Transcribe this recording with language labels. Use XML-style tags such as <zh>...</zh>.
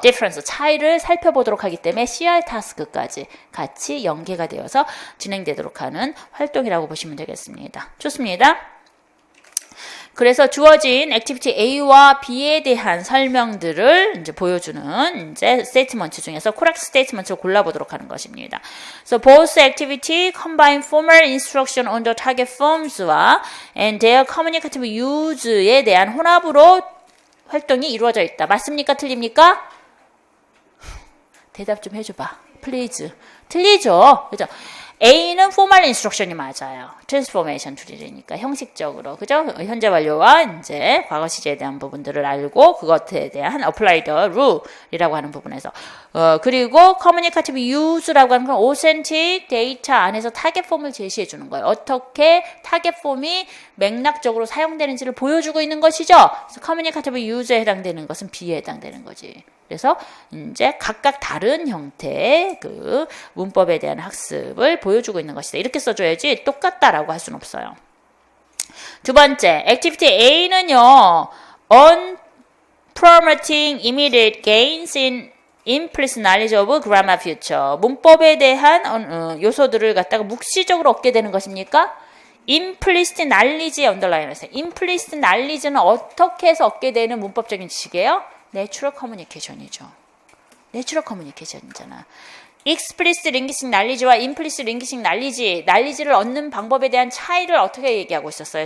<ko>difference, 차이를 살펴보도록 하기 때문에 CR 타스크까지 같이 연계가 되어서 진행되도록 하는 활동이라고 보시면 되겠습니다. 좋습니다. 그래서 주어진 액티비티 A와 B에 대한 설명들을 이제 보여주는 이제 스테이트먼트 중에서 correct 스테이트먼트를 골라보도록 하는 것입니다.</ko> <en>So both activity combine formal instruction on the target forms와 and their communicative use에</en> <ko>대한 혼합으로 활동이 이루어져 있다. 맞습니까? 틀립니까? 대답 좀 해줘봐. 플리즈. 틀리죠? 그죠? A는 formal instruction이 맞아요. transformation 툴이니까 형식적으로. 그죠? 현재 완료와 이제 과거 시제에 대한 부분들을 알고 그것에 대한 applied rule이라고 하는 부분에서. 그리고 communicative use라고 하는 건 authentic data 안에서 타겟 폼을 제시해 주는 거예요. 어떻게 타겟 폼이 맥락적으로 사용되는지를 보여주고 있는 것이죠. 그래서 communicative use에 해당되는 것은 B에 해당되는 거지. 그래서 이제 각각 다른 형태의 그 문법에 대한 학습을 보여주고 있는 것이다. 이렇게 써줘야지 똑같다라고 할 수는 없어요. 두 번째,</ko> <en>activity A는요, on promoting immediate gains in implicit knowledge of grammar future.</en> <ko>문법에 대한 요소들을 갖다가 묵시적으로 얻게 되는 것입니까? implicit knowledge에 언더라인을 했어요. implicit knowledge는 어떻게 해서 얻게 되는 문법적인 지식이에요? 내추럴 커뮤니케이션이죠. 내추럴 커뮤니케이션이잖아. explicit linguistic knowledge와 implicit linguistic knowledge를 얻는 방법에 대한 차이를 어떻게 얘기하고 있었어요?</ko>